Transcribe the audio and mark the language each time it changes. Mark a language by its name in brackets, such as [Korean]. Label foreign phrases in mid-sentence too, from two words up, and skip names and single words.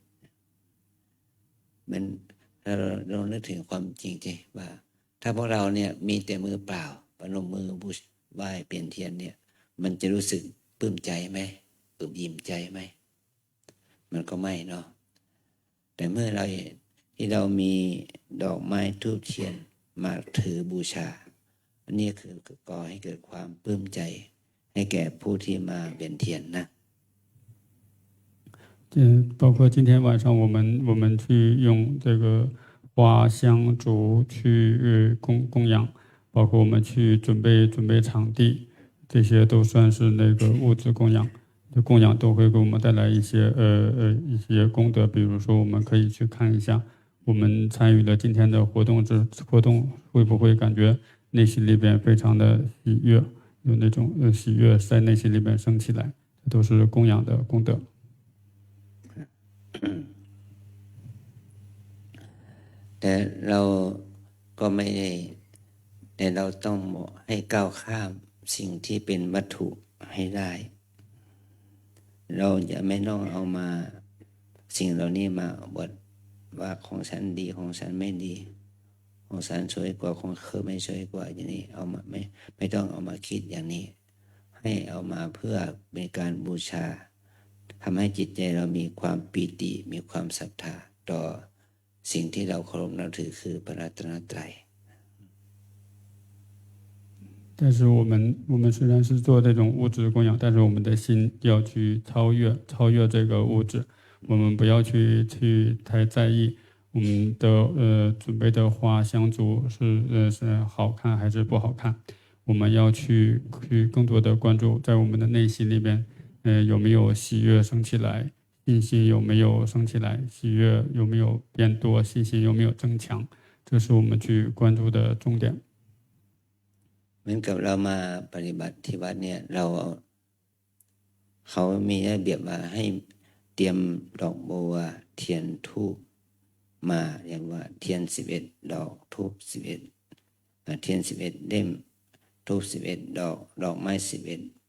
[Thai] มันถ้าเรานึกถึงความจริงที่ว่าถ้าพวกเราเนี่ยมีแต่มือเปล่าประนมมือบูชาไหว้เปลี่ยนเทียนเนี่ยมันจะรู้สึกปลื้มใจไหมปลื้มยิ้มใจไหมมันก็ไม่เนาะแต่เมื่อที่เรามีดอกไม้ธูปเทียนมาถือบูชาอันนี้คือก่อให้เกิดความปลื้มใจให้แก่ผู้ที่มาเปลี่ยนเทียนนะ [Chinese] 包括今天晚上我们去用这个花香烛去供养，包括我们去准备场地，这些都算是那个物质供养。供养都会给我们带来一些功德，比如说我们可以去看一下，我们参与了今天的活动会不会感觉内心里边非常的喜悦，有那种喜悦在内心里边升起来，这都是供养的功德。 [Thai] แต่เราก็ไม่ได้แต่เราต้องให้ก้าวข้ามสิ่งที่เป็นวัตถุให้ได้เราจะไม่ต้องเอา มาสิ่งเหล่านี้มาบทว่าของฉันดีของฉันไม่ดีของฉันสวยกว่าของเธอไม่สวยกว่าอย่างนี้เอามาไม่ต้องเอามาคิดอย่างนี้ให้เอามาเพื่อเป็นการบูชาทำให้จิตใจเรามีความปีติมีความศรัทธาต่อสิ่งที่เราเคารพนับถือคือพระรัตนตรัย [Chinese] 但是我们虽然是做这种物质供养，但是我们的心要去超越这个物质，我们不要去太在意我们的准备的花香烛是好看还是不好看，我们要去更多的关注在我们的内心里边，有没有喜悦升起来，信心有没有升起来，喜悦有没有变多，信心有没有增强，这是我们去关注的重点。 [Thai] เหมือนกับเรามาปฏิบัติที่วัดเนี่ยเขามีระเบียบมาให้เตรียมดอกบัวเทียนธูปมาอย่างว่าเทียน11ดอกธูป11เทียน11เล่มธูป11ดอกไม้11